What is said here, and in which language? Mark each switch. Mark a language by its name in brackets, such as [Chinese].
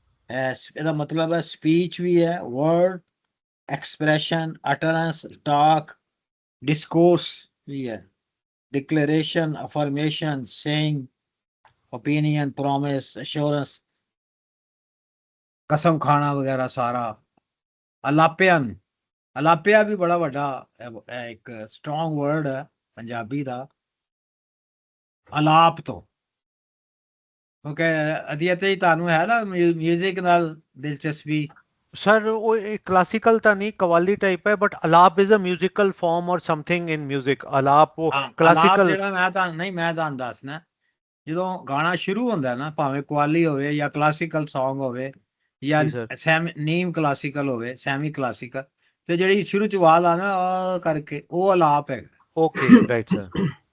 [Punjabi] ਇਹਦਾ ਮਤਲਬ ਹੈ ਸਪੀਚ ਵੀ ਹੈ, ਵਰਡ, ਐਕਸਪ੍ਰੈਸ਼ਨ, ਅਟਰੈਂਸ, ਟਾਕ, ਡਿਸਕੋਰਸ ਵੀ ਹੈ, declaration, ਅਫਰਮੇਸ਼ਨ, saying, opinion, promise, assurance, ਕਸਮ ਖਾਣਾ ਵਗੈਰਾ ਸਾਰਾ। ਅਲਾਪਿਅਨ, ਅਲਾਪਿਆ ਵੀ ਬੜਾ ਵੱਡਾ ਇੱਕ ਸਟਰੋਂਗ ਵਰਡ ਹੈ ਪੰਜਾਬੀ ਦਾ, ਅਲਾਪ ਤੋਂ। ਕਿਉਂਕਿ ਅਧੀਅਤ ਜੀ ਤੁਹਾਨੂੰ ਹੈ ਨਾ ਮਿਊਜ਼ਿਕ ਨਾਲ ਦਿਲਚਸਪੀ? [Hindi] सर वो क्लासिकल था नहीं, कवाली टाइप है, [English] But alap is a musical form और something in music. [Hindi] अलाप वो [Punjabi] ਅਲਾਪ [Hindi] क्लासिकल। [Punjabi] ਜਿਹੜਾ ਮੈਂ ਤੁਹਾਨੂੰ ਦੱਸਣਾ, ਜਦੋਂ ਗਾਣਾ ਸ਼ੁਰੂ ਹੁੰਦਾ ਨਾ, ਭਾਵੇਂ ਕਵਾਲੀ ਹੋਵੇ ਜਾਂ ਕਲਾਸੀਕਲ Song ਹੋਵੇ ਜਾਂ ਜੀ ਸਰ। ਨੀਮ ਕਲਾਸੀਕਲ ਹੋਵੇ, ਸੈਮੀ ਕਲਾਸੀਕਲ, ਤੇ ਜਿਹੜੀ ਸ਼ੁਰੂ ਚ ਆਵਾਜ਼ ਆ ਨਾ ਕਰਕੇ, ਉਹ ਅਲਾਪ ਹੈ। [English] Okay right sir.